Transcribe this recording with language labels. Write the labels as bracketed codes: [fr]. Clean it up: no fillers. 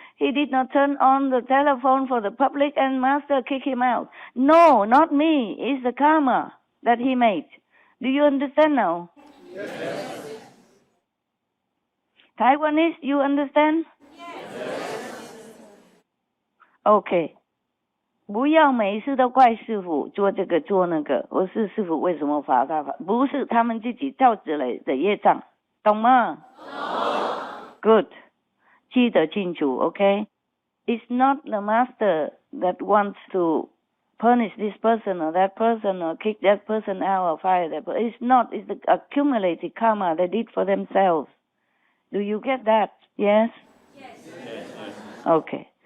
[en] He did not turn on the telephone for the public and Master kicked him out. No, not me. It's the karma that he made. Do you understand now? Yes. Taiwanese, you understand? [zh] OK， 不要每一次都怪师父做这个做那个，我是师父为什么罚他？不是他们自己造纸了的业障，懂吗？懂。 [en] Good， [zh] 记得清楚 [en] ，OK？It's not the Master that wants to punish this person or that person or kick that person out or fire that person. It's not. It's the accumulated karma they did for themselves. Do you get that? Yes? Yes. Okay.